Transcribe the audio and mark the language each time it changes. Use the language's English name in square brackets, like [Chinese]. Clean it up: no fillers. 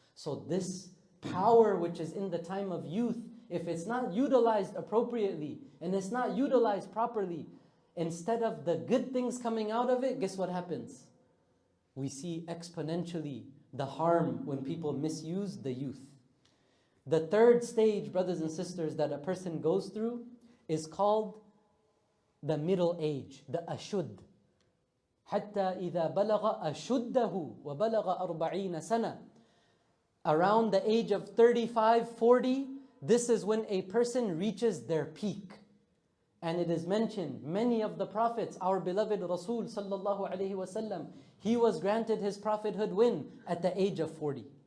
[English] So this power which is in the time of youth, if it's not utilized appropriately and it's not utilized properly, instead of the good things coming out of it, guess what happens? We see exponentially the harm when people misuse the youth. The third stage, brothers and sisters, that a person goes through is called the middle age, the ashud. [Arabic] حتى إذا بلغ أشده وبلغ 40 سنة. [English] Around the age of 35, 40, this is when a person reaches their peak. And it is mentioned, many of the prophets, our beloved Rasul sallallahu alaihi wasallam, he was granted his prophethood when? At the age of 40.